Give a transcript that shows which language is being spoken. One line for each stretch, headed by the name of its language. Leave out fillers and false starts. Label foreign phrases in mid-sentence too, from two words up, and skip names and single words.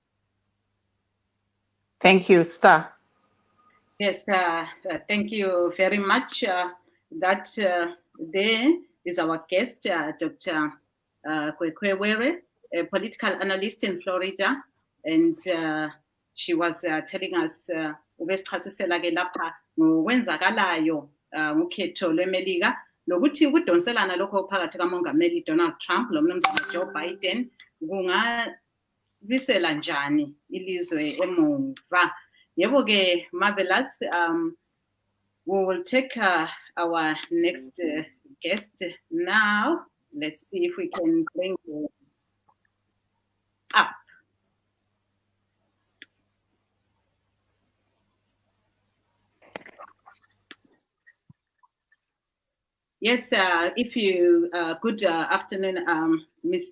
English: Thank you, Star. Yes, thank you very much. That there is our guest, Dr.
North Ndebele: Kwekwewere,
English: a political analyst in Florida, and she was telling us
North Ndebele: ubesichasisela ke lapha ngokwenzakalayo ngokhetho lweMelika nokuthi ukudonselana lokho phakathi kaMongameli Donald Trump lomnumzana Joe Biden kungabisela njani ilizwe emuva. Yebo ke,
English: marvelous. We will take our next guest now. Let's see if we can bring you up. Yes, if you, good afternoon, Ms.